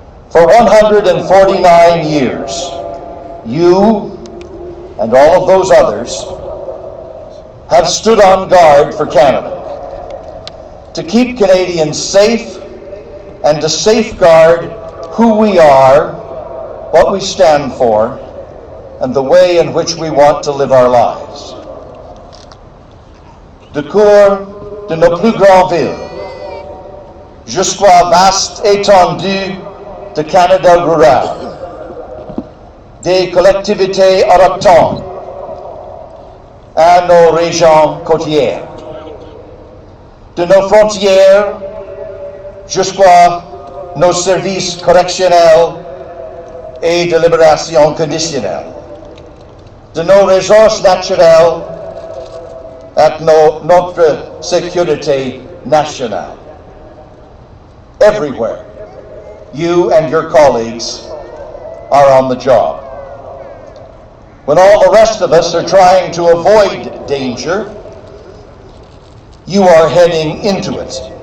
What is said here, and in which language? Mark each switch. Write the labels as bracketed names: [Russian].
[English] For 149 years, you and all of those others have stood on guard for Canada to keep Canadians safe and to safeguard who we are, what we stand for, and the way in which we want to live our lives. [French] De cour de nos plus grandes villes jusqu'à vaste étendue de Canada rural, des collectivités autochtones à nos régions côtières, de nos frontières jusqu'à nos services correctionnels et de libération conditionnelle, de nos ressources naturelles à notre sécurité nationale. [English] Everywhere, you and your colleagues are on the job. When all the rest of us are trying to avoid danger, you are heading into it.